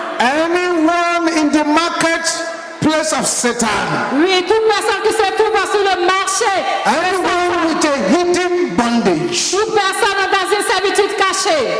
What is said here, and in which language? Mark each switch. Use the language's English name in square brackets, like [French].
[English] anyone in the marketplace of Satan, [French] Oui, toute personne qui se trouve sur le marché, [English] anyone with a hidden bondage, [French] toute personne dans une servitude cachée,